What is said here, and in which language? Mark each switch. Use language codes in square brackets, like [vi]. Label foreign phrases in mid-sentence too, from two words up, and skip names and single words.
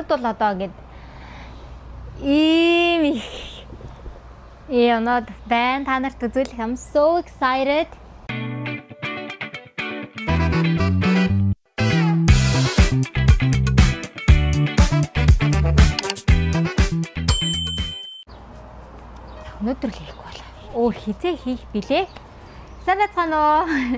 [mn] надад бол одоо ингээд ийм их юмнууд байна. Та нарт үзүүлэх [en] I'm so excited. [mn] Өнөөдөр л хийхгүй болоо. Өөр хизээ хийх билээ. Сайн байцгаана уу?